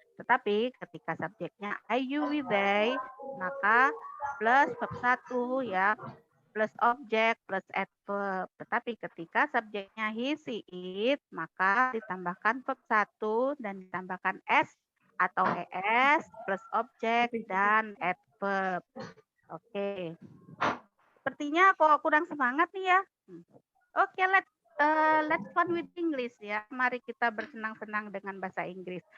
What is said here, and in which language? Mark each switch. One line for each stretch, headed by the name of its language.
Indonesian: Tetapi ketika subjeknya I, you, we, they, maka plus verb 1 ya, plus objek, plus adverb. Tetapi ketika subjeknya he, she, it, maka ditambahkan verb 1 dan ditambahkan s atau es plus objek dan adverb. Oke. Sepertinya kok kurang semangat nih ya.
English: Oke, let's fun with English ya.
Indonesian: Mari kita bersenang-senang dengan bahasa Inggris.